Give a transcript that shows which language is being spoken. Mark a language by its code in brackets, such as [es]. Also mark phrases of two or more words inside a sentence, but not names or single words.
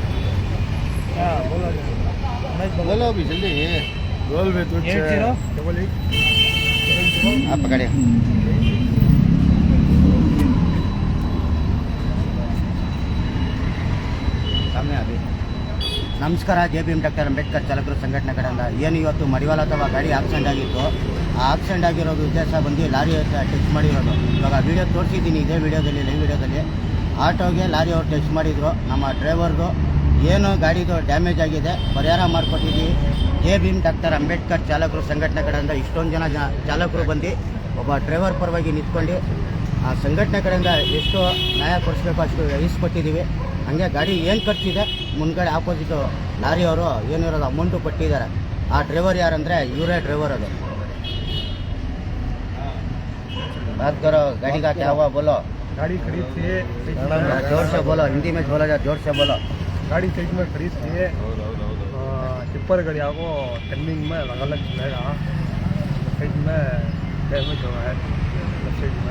[hi] क्या बोला बोलो अभी जल्दी बोल बे तू 80 आप पकड़े सामने अभी [kn] ನಮಸ್ಕಾರ ಜೆ ಬಿ ಎಂ ಡಾಕ್ಟರ್ ಅಂಬೇಡ್ಕರ್ ಚಾಲಕರು ಸಂಘಟನೆ ಕಡೆಯಿಂದ ಏನು ಇವತ್ತು ಮಡಿವಾಳ ಅಥವಾ ಗಾಡಿ ಆಕ್ಸಿಡೆಂಟ್ ಆಗಿತ್ತು ಆ ಆಕ್ಸಿಡೆಂಟ್ ಆಗಿರೋದು ಉದ್ದೇಶ ಬಂದು ಲಾರಿ ಟಚ್ ಮಾಡಿರೋದು ಇವಾಗ ವಿಡಿಯೋ ತೋರಿಸಿದ್ದೀನಿ ಇದೇ ವಿಡಿಯೋದಲ್ಲಿ ಲೈವ್ ವಿಡಿಯೋದಲ್ಲಿ ಆಟೋಗೆ ಲಾರಿ ಅವ್ರು ಟಚ್ ಮಾಡಿದರು ನಮ್ಮ ಡ್ರೈವರ್ದು ಏನು ಗಾಡಿದು ಡ್ಯಾಮೇಜ್ ಆಗಿದೆ ಪರಿಹಾರ ಮಾಡಿಕೊಟ್ಟಿದ್ದೀವಿ ಜೆ ಬಿ ಎಂ ಡಾಕ್ಟರ್ ಅಂಬೇಡ್ಕರ್ ಚಾಲಕರು ಸಂಘಟನೆ ಕಡೆಯಿಂದ ಇಷ್ಟೊಂದು ಜನ ಚಾಲಕರು ಬಂದು ಒಬ್ಬ ಡ್ರೈವರ್ ಪರವಾಗಿ ನಿಂತ್ಕೊಂಡು ಆ ಸಂಘಟನೆ ಕಡೆಯಿಂದ ಎಷ್ಟು ನ್ಯಾಯ ಕೊಡಿಸ್ಬೇಕು ಅಷ್ಟು ವಹಿಸ್ಕೊಟ್ಟಿದ್ದೀವಿ ಹಂಗೆ ಗಾಡಿ ಏನು ಖರ್ಚಿದೆ ಮುಂದ್ಗಡೆ ಆಪೋಸಿಟು ಲಾರಿ ಅವರು ಏನಿರೋದು ಅಮೌಂಟು ಕೊಟ್ಟಿದ್ದಾರೆ ಆ ಡ್ರೈವರ್ ಯಾರಂದರೆ ಇವರೇ ಡ್ರೈವರ್ ಅದು [hi] बात करो गाड़ी का क्या हुआ बोलो गाड़ी खड़ी थी जोर से बोलो हिंदी में बोला जाए जोर से बोलो गाड़ी साइड में खड़ी थी टिप्पर गाड़ी आपको टर्निंग में अलग अलग चलेगा साइड में डैमेज हुआ है साइड में